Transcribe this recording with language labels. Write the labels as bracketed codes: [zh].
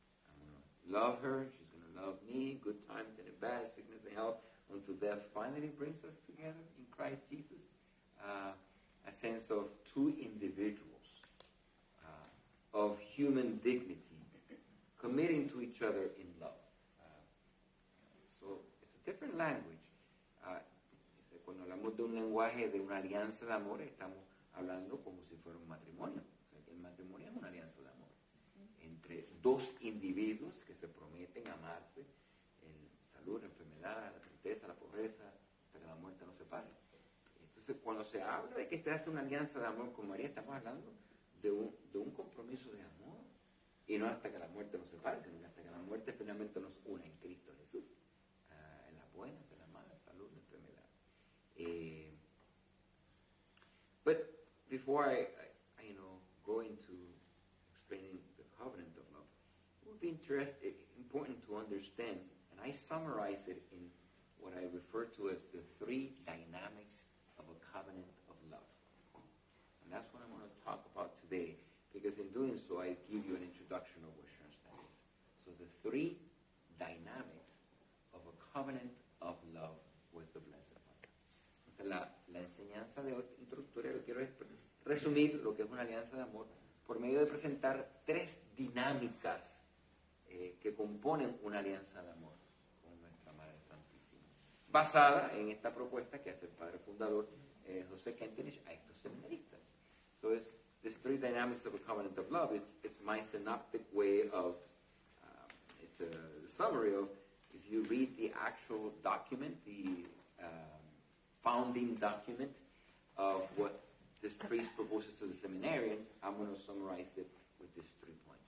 [en] I'm going to love her, she's going to love me, good times and bad, sickness and health, until death finally brings us together in Christ Jesus. A sense of two individuals of human dignity committing to each other in love. So it's a different language. [es] Cuando hablamos de un lenguaje de una alianza de amor, estamos hablando como si fuera un matrimonio. O sea, el matrimonio es una alianza de amor entre dos individuos que se prometen amarse en salud, la enfermedad, la tristeza, la pobreza, hasta que la muerte nos separe. Entonces, cuando se habla de que se hace una alianza de amor con María, estamos hablando de un compromiso de amor, y no hasta que la muerte nos separe, sino hasta que la muerte finalmente nos una en Cristo Jesús, en las buenas, en las malas, salud, la enfermedad. [en] But before I go into explaining the covenant of love, it would be important to understand, and I summarize it in what I refer to as the three dynamics of a covenant of love. And that's what I'm going to talk about today, because in doing so, I give you an introduction of what Schoenstatt is. So the three dynamics of a covenant of love with the Blessed Mother. [es] Entonces, la enseñanza de introductoria, lo quiero resumir lo que es una alianza de amor por medio de presentar tres dinámicas que componen una alianza de amor con nuestra Madre Santísima, basada en esta propuesta que hace el padre fundador 𝐒𝐴𝒐𝐸𝐾 a estos seminaristas. [en] So it's this three dynamics of a covenant of love. It's my synoptic way of, it's a summary of, if you read the actual document, the founding document of what this priest proposes to the seminarian, I'm going to summarize it with these 3 points.